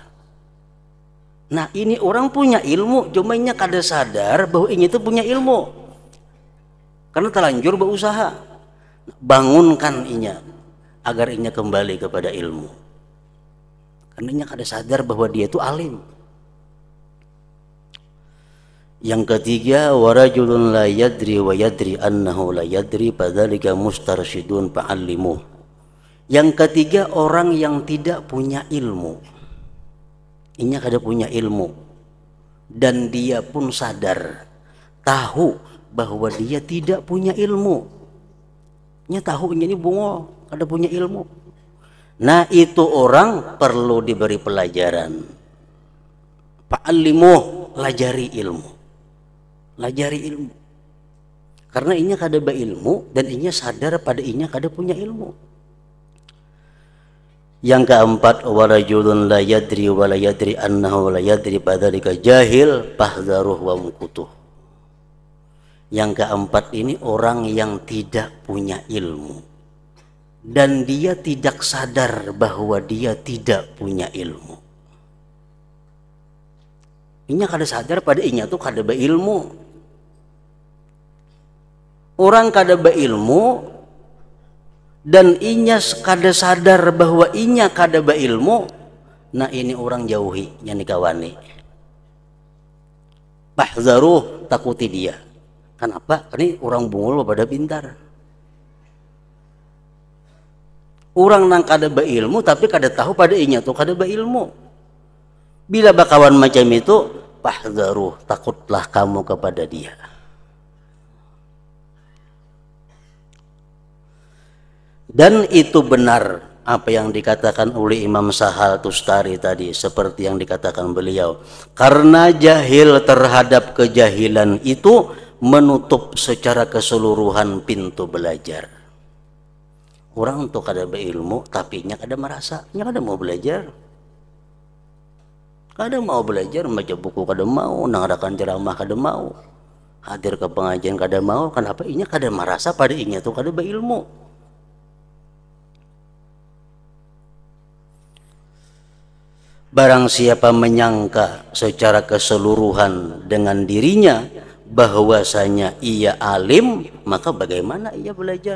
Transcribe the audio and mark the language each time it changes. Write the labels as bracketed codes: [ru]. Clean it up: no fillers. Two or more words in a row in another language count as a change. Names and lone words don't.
[bjn] Nah, ini orang punya ilmu, cuma inya kada sadar bahwa inya itu punya ilmu karena terlanjur berusaha. Bangunkan inya agar inya kembali kepada ilmu, karena inya kada sadar bahwa dia itu alim. [id] Yang ketiga, [ar] ورجل لا يدري ويدري أنه لا يدري فذلك مسترشد فعلمه. [id] Yang ketiga, orang yang tidak punya ilmu. [bjn] Inya kada [id] punya ilmu dan dia pun sadar, tahu bahwa dia tidak punya ilmu. [bjn] Inya tahu inya ini bungol, kada punya ilmu. [id] Nah, itu orang perlu diberi pelajaran. [bjn] Fa'allimuh, lajari ilmu. Lajari ilmu. Karena inya kada berilmu dan inya sadar pada inya kada punya ilmu. [id] Yang keempat, [ar] ورجل لا يدري ولا يدري أنه لا يدري فذلك جاهل فاحذره وامقته. [id] Yang keempat ini orang yang tidak punya ilmu dan dia tidak sadar bahwa dia tidak punya ilmu. [bjn] Inya kada sadar pada inya tuh kada beilmu. Orang kada beilmu dan inya kada sadar bahwa inya kada beilmu. Nah, ini orang jauhi, yang dikawani. [id] Fahdharuh, takuti dia. Kenapa? [bjn] Ini orang bungul pada pintar. Orang nang kada beilmu tapi kada tahu pada inya tuh kada beilmu. Bila bakawan macam itu, [ar] fahdharuh, [id] takutlah kamu kepada dia. Dan itu benar apa yang dikatakan oleh Imam Sahal Tustari tadi, seperti yang dikatakan beliau. Karena jahil terhadap kejahilan itu menutup secara keseluruhan pintu belajar. [bjn] Orang untuk kada berilmu tapi nya kada merasa, nya kada mau belajar. Kada mau belajar, baca buku kada mau, nangadakan ceramah kada mau, hadir ke pengajian kada mau. [id] Kenapa? [bjn] Inya kada merasa pada inya tuh kada berilmu. [id] Barang siapa menyangka secara keseluruhan dengan dirinya bahwasanya ia alim, maka bagaimana ia belajar?